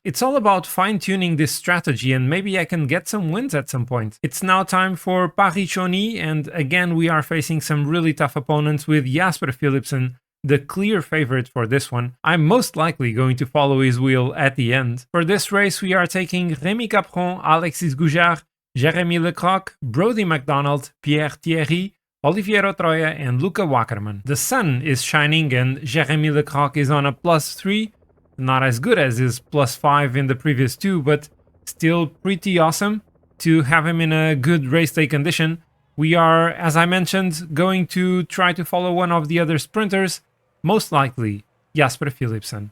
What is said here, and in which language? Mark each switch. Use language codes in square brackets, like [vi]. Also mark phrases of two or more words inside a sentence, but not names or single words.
[en] It's all about fine-tuning this strategy, and maybe I can get some wins at some point. It's now time for Paris-Chauny, and again we are facing some really tough opponents with Jasper Philipsen, the clear favorite for this one. I'm most likely going to follow his wheel at the end. For this race, we are taking Rémi Capron, Alexis Goujard, Jérémy Lecroc, Brodie McDonald, Pierre Thierry, Oliviero Troia, and Luca Wackerman. The sun is shining and Jérémy Lecroc is on a +3. Not as good as his +5 in the previous two, but still pretty awesome to have him in a good race day condition. We are, as I mentioned, going to try to follow one of the other sprinters, most likely Jasper Philipsen.